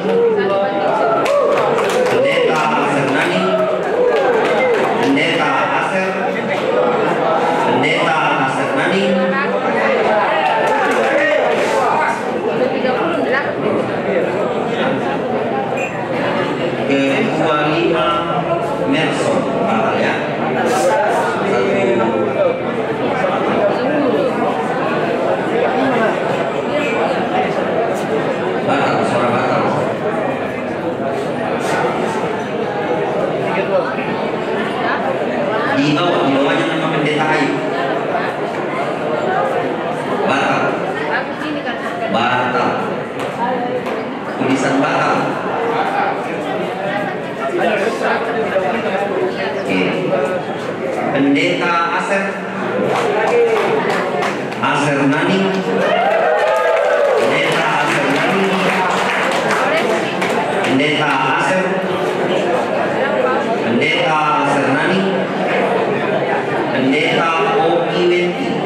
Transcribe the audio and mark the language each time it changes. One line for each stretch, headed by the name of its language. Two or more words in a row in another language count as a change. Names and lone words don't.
Indonesian: Pendeta Asernani, Pendeta Aser, Pendeta Asernani, Ketua 5 Merson, ya. Batal, suara batal. Di bawahnya nama Pendeta Ayub. Batal. Batal. Tulisan batal. Oke. Pendeta Aser, Asernani, Pendeta Asernani, Pendeta Aser, Pendeta Asernani, Pendeta Oki Wenki,